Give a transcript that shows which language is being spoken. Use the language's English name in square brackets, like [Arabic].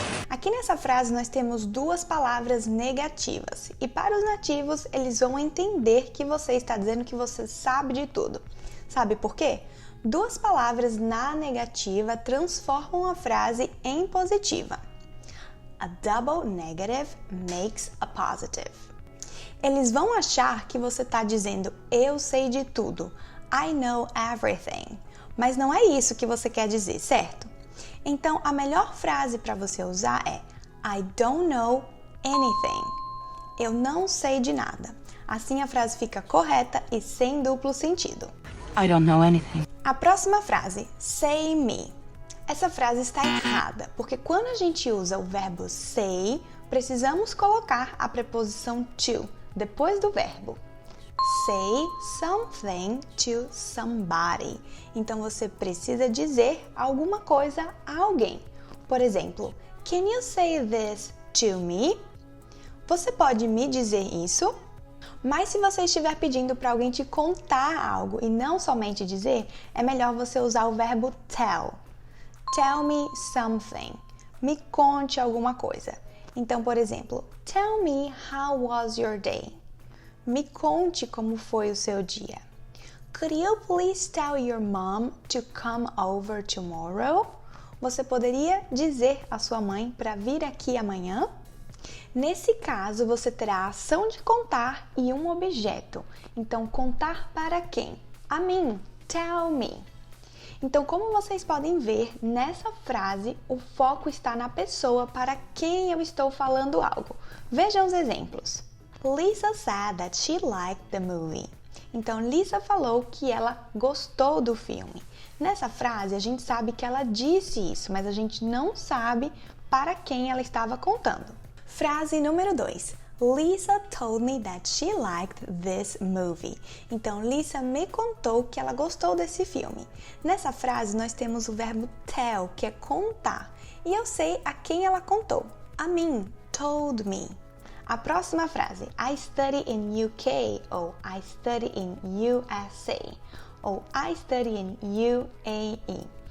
[Portuguese] Aqui nessa frase nós temos duas palavras negativas e para os nativos eles vão entender que você está dizendo que você sabe de tudo. Sabe por quê? Duas palavras na negativa transformam a frase em positiva. [English] A double negative makes a positive. [Portuguese] Eles vão achar que você está dizendo eu sei de tudo, [English] I know everything, [Portuguese] mas não é isso que você quer dizer, certo? Então a melhor frase para você usar é [English] I don't know anything. [Portuguese] Eu não sei de nada. Assim a frase fica correta e sem duplo sentido. [English] I don't know anything. [Portuguese] A próxima frase, [English] say me. [Portuguese] Essa frase está errada, porque quando a gente usa o verbo say, precisamos colocar a preposição to depois do verbo. [English] Say something to somebody. [Portuguese] Então você precisa dizer alguma coisa a alguém. Por exemplo, [English] can you say this to me? [Portuguese] Você pode me dizer isso? Mas se você estiver pedindo para alguém te contar algo e não somente dizer, é melhor você usar o verbo tell. [English] Tell me something. [Portuguese] Me conte alguma coisa. Então, por exemplo, [English] tell me how was your day? [Portuguese] Me conte como foi o seu dia. [English] Could you please tell your mom to come over tomorrow? [Portuguese] Você poderia dizer à sua mãe para vir aqui amanhã? Nesse caso, você terá a ação de contar e um objeto. Então, contar para quem? A mim. [English] Tell me. [Portuguese] Então, como vocês podem ver, nessa frase, o foco está na pessoa para quem eu estou falando algo. Vejam os exemplos. [English] Lisa said that she liked the movie. [Portuguese] Então, Lisa falou que ela gostou do filme. Nessa frase, a gente sabe que ela disse isso, mas a gente não sabe para quem ela estava contando. Frase número 2. [English] Lisa told me that she liked this movie. [Portuguese] Então, Lisa me contou que ela gostou desse filme. Nessa frase, nós temos o verbo tell, que é contar. E eu sei a quem ela contou. A mim, [English] told me. [Portuguese] A próxima frase, [English] I study in UK, ou I study in USA, ou I study in UAE.